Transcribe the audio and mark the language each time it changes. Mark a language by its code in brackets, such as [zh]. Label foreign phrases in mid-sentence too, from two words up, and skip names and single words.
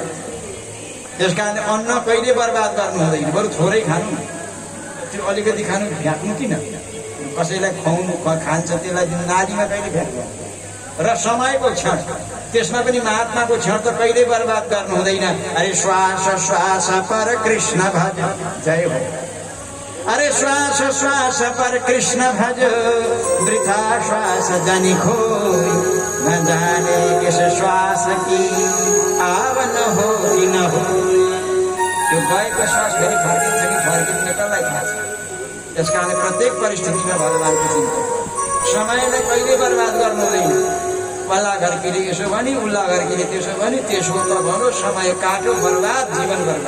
[ne] त्यस कारणले अन्न कहिले बर्बाद गर्नु हुँदैन, बरु थोरै खानु। त्यो अलिकति खानु, फ्याँक्नु किन? कसैलाई खुवाउनु खान्छ, त्यसलाई नालीमा कहिले फ्याँक्नु। र समयको क्षण, त्यसमा पनि महात्माको क्षण त कहिले बर्बाद गर्नु हुँदैन। [hi] अरे श्वास श्वास पर कृष्ण भज। जय हो। अरे श्वास श्वास पर कृष्ण भज। वृथा श्वास जनि खोई। न जाने किस श्वास की आवन हो कि न हो। [ne] त्यो गएको श्वास फेरि फर्किन्छ कि फर्किँदैन कसलाई थाहा छ। त्यस कारण प्रत्येक परिस्थितिमा भगवानको चिन्ता। समयलाई कहिले बर्बाद गर्नु हुँदैन। पल्ला घरकीले यसो भने, उल्ला घरकीले त्यसो भने, त्यसो त भनौँ समय काट्यो बर्बाद, जीवन बर्बाद।